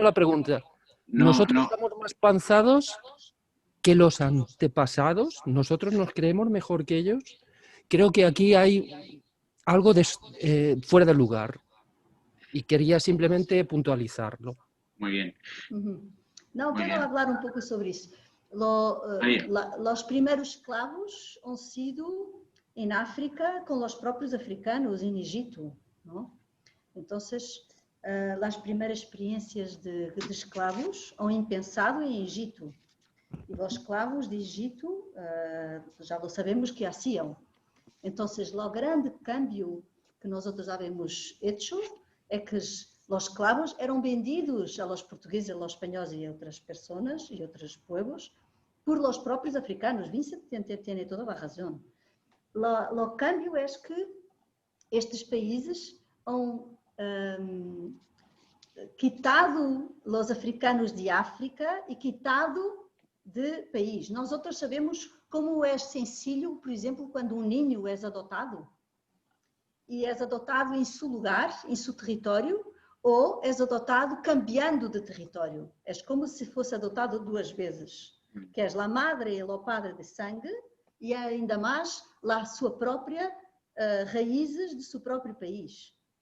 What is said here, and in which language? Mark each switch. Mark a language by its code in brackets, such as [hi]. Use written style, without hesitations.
[es] La pregunta. Nosotros estamos más avanzados que los antepasados. Nosotros nos creemos mejor que ellos. Creo que aquí hay algo fuera de lugar y quería simplemente puntualizarlo. Muy bien. [pt] Não, quero falar um pouco sobre isso. Os primeiros escravos [es] han sido en África con los propios africanos en Egipto, ¿no? Entonces, las primeras experiencias de esclavos han empezado en Egipto. Y los esclavos de Egipto, ya lo sabemos que hacían. Entonces, el grande cambio que nosotros habíamos hecho es que los esclavos eran vendidos a los portugueses, a los españoles y a otras personas y otros pueblos por los propios africanos. Vincent tiene toda la razón. [pt] O cambio é que estes países [es] han quitado [pt] os africanos de África e quitado de país. Nós outros sabemos como é sencillo, por exemplo, quando um ninho é adotado e é adotado em seu lugar, em seu território, ou é adotado cambiando de território. É como se fosse adotado 2 vezes, que é a madre e o padre de sangue, e ainda mais a sua própria raízes de seu próprio país.